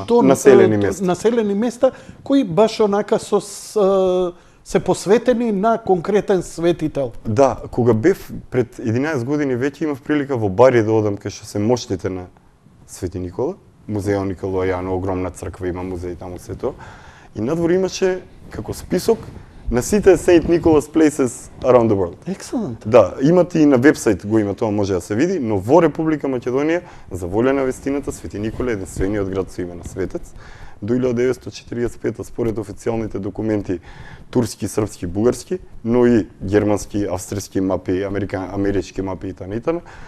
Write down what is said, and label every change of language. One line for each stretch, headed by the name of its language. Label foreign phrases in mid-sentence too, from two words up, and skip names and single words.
Macedonian: што населени места кои баш онака се посветени на конкретен светител. Да, кога бев пред 11 години веќе имав прилика во Бари да одам кај што се моштите на Свети Никола, музејот Никола Јано, огромна црква, има музеј таму се тоа. И надвор имаше како список на сите
English: Saint Nicholas places around the world. Excellent.
Macedonian: Да, имате и на вебсайт го има тоа, може да се види, но во Република Македонија, за воља на вестината, Свети Никола е единствениот град со име на светец. До 1945 според официјалните документи турски, српски, бугарски, но и германски, австрийски мапи, амерички мапи и т.н.